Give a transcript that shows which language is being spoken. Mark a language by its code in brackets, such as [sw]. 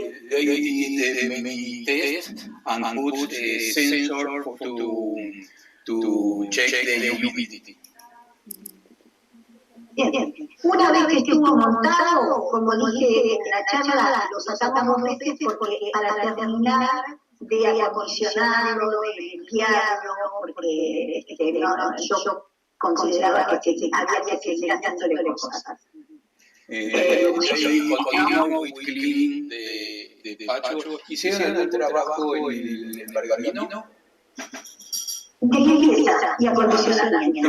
[en] they did many tests and put a sensor to check the humidity. [es] Bien. Una vez que estuvo montado, como dije en la charla, lo sacamos 2 veces porque para terminar de acondicionarlo, de limpiarlo, porque yo consideraba que había que seguir haciéndole cosas. [en] They continue with cleaning the patio. [es] ¿Hicieron el trabajo en el pergamino? De limpieza y acondicionamiento.